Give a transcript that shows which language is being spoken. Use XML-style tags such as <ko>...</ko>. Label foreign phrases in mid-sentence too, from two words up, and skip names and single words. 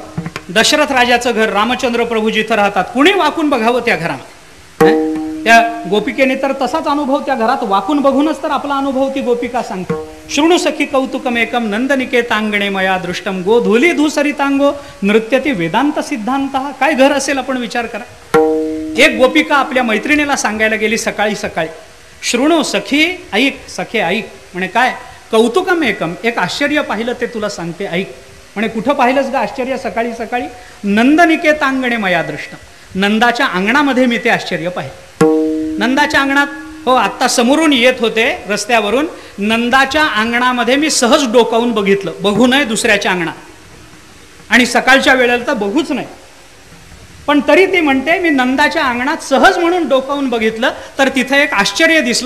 <mr>दशरथ राजाचं घर, रामचंद्र प्रभू जिथं राहतात, कुणी वाकून बघावं त्या घरामध्ये. त्या गोपिकेने तर तसाच अनुभव त्या घरात वाकून बघूनच तर आपला अनुभव ती गोपिका सांगते.</mr> <sa>शृणु सखी कौतुकमेकम नंदनिकेतांगणे मया दृष्टम गोधूली धूसरितांगो नृत्यती वेदांत सिद्धांत.</sa> <mr>काय घर असेल आपण विचार करा. एक गोपिका आपल्या मैत्रिणीला सांगायला गेली सकाळी सकाळी,</mr> <sa>शृणु सखी</sa> <mr>ऐक, सखे ऐक. म्हणे काय?</mr> <sa>कौतुकम एकम,</sa> <mr>एक आश्चर्य पाहिलं ते तुला सांगते, ऐक. म्हणे कुठं पाहिलंस गा आश्चर्य सकाळी सकाळी?</mr> <sa>नंदनिकेतांगणे मया दृष्टम,</sa> <mr>नंदाच्या अंगणामध्ये मी ते आश्चर्य पाहिले. नंदाच्या अंगणात, हो आत्ता समोरून येत होते रस्त्यावरून, नंदाच्या अंगणामध्ये मी सहज डोकावून बघितलं. बघू नये दुसऱ्याच्या अंगणात, आणि सकाळच्या वेळेला तर बघूच नाही, पण तरी ती म्हणते मी नंदाच्या अंगणात सहज म्हणून डोकावून बघितलं तर तिथं एक आश्चर्य दिसलं.</mr>